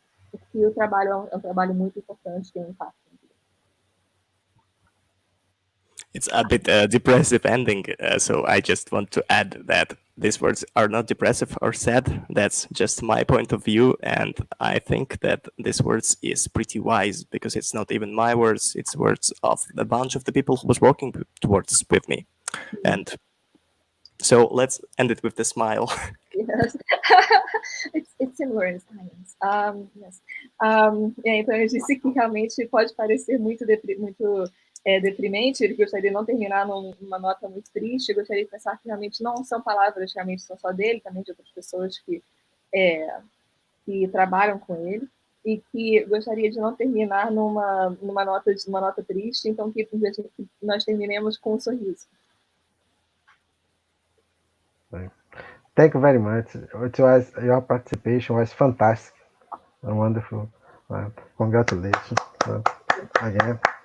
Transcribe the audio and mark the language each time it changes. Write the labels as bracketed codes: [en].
[pt] Porque o trabalho é um trabalho muito importante, tem um impacto. [en] It's a bit depressive ending, so I just want to add that these words are not depressive or sad. That's just my point of view, and I think that these words is pretty wise, because it's not even my words, it's words of a bunch of the people who was working towards with me. And so let's end it with the smile. Yes. It's similar in science. Yes. [pt] Então eu disse que realmente pode parecer muito deprimente. Ele gostaria de não terminar numa nota muito triste. Eu gostaria de pensar que realmente não são palavras, realmente são só dele, também de outras pessoas que trabalham com ele, e que gostaria de não terminar numa nota triste. Então que nós terminemos com um sorriso. [en] Thank you very much. Your participation was fantastic and wonderful. Congratulations again.